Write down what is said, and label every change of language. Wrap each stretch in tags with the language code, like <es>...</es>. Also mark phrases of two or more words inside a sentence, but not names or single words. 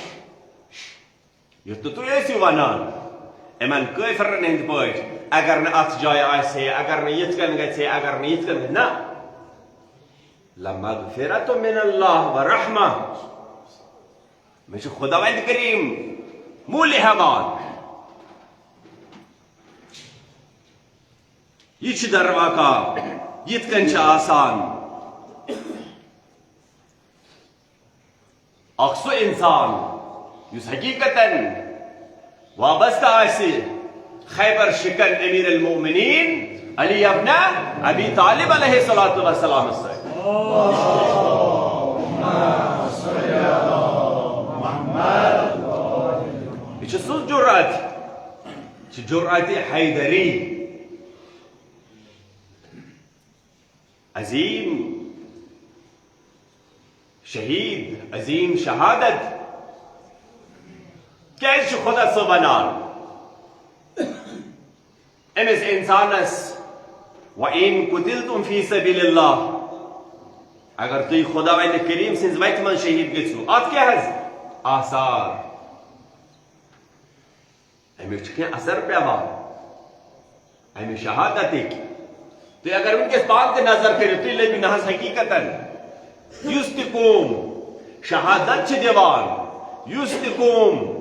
<ks>یت تھی ٲسِو ونان امن کٲفرن ہند پٲٹھۍ اگر نہ ات جایہِ آسہِ اگر نہ یِتھ کن گژھِ اگر نہ یِتھ کن نہ</ks> <ar>لمغفرۃ من اللہ ورحمہ</ar> <ks>مے چھُ خدا وند کریم موٗلہِ ہٮ۪وان یہ چھ در واقع یت کن چھ آسان اکھ سُہ انسان یس حقیقتاً وابستہ آسہِ خیبر شکن امیر المؤمنین علی ابن ابی طالب</ks> <ar>علیہ الصلوۃ والسلام</ar> <ks>سۭتۍ یہ چھ سُہ جرأت حیدری عظیم شہید عظیم شہادت کیازِ چھُ خدا سُہ ونان امس انسانس</ks> <ar>وَإِن قُتِلْتُمْ فِي سَبِيلِ اللَّهِ</ar> <ks>اگر تُہۍ خدا وند کریم سٕنٛزِ وتہِ منٛز شہید گژھِو اتھ کیٛاہ حظ آثار امیُک چھُ کینٛہہ اثر پیوان امہِ شہادتٕکۍ تُہۍ اگر ونکس پان تہِ نظر کٔرِو تُہۍ لٔبِو نہ حظ حقیقتاً یُس تہِ قوم شہادت چھِ دِوان یُس تہِ قوم</ks>